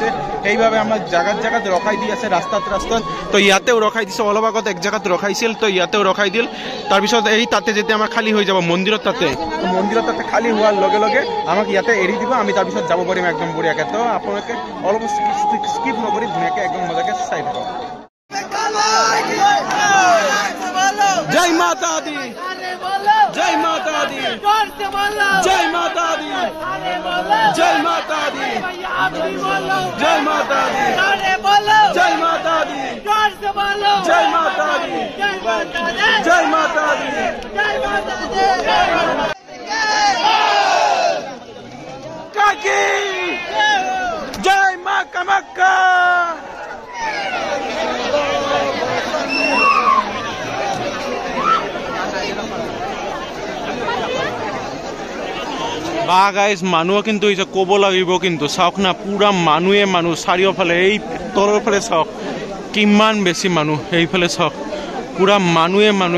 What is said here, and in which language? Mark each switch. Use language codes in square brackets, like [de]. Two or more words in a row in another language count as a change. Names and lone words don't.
[as] সেইভাবে আমাক জাগাত ৰখাই দি আছে, ৰাস্তাত। তো ইয়াতেও ৰখাই দিছে, অলপ আগত এক জাগাত ৰখাইছিল, তো ইয়াতেও ৰখাই দিল। তাৰপিছত এই তাতে যেতিয়া আমাৰ খালী হৈ যাব মন্দিৰত, তাতে খালী হোৱাৰ লগে লগে আমাক ইয়াতে এৰি দিব, আমি তাৰপিছত যাব পাৰিম একদম বঢ়িয়াকে। তো আপোনালোকে অলপ স্কিপ নকৰি ধুনীয়াকে একদম মজাকে চাই থাকক। [hi] जय माता दी, जय माता दी, जय माता दी, जय माता दी, जय माता दी, जय माता दी, जय माता दी, जय माता दी, काकी जय मां कामाख्या। [as] বা গাইজ মানুহ কিন্তু ক'ব লাগিব, কিন্তু চাওক না পুৰা মানুহ চাৰিওফালে। এই তলৰ ফালে চাওক কিমান বেছি মানুহ, এইফালে চাওক পুৰা মানুহ।